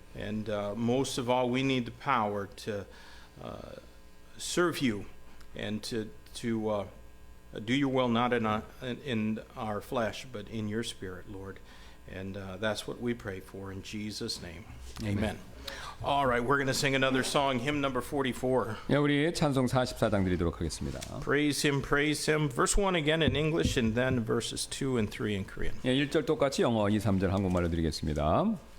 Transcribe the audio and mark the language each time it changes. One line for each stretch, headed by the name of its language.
English: And most of all, we need the power to serve you and to do your will, not in our flesh, but in your spirit, Lord. And that's what we pray for in Jesus' name. Amen. All right, we're going to sing another song, hymn number 44.
Korean: 예, 우리 찬송 44장 드리도록 하겠습니다.
English: Praise him, praise him. Verse 1 again in English, and then verses 2 and 3 in Korean.
Korean: 예, 1절 똑같이 영어, 2, 3절 한국말로 드리겠습니다.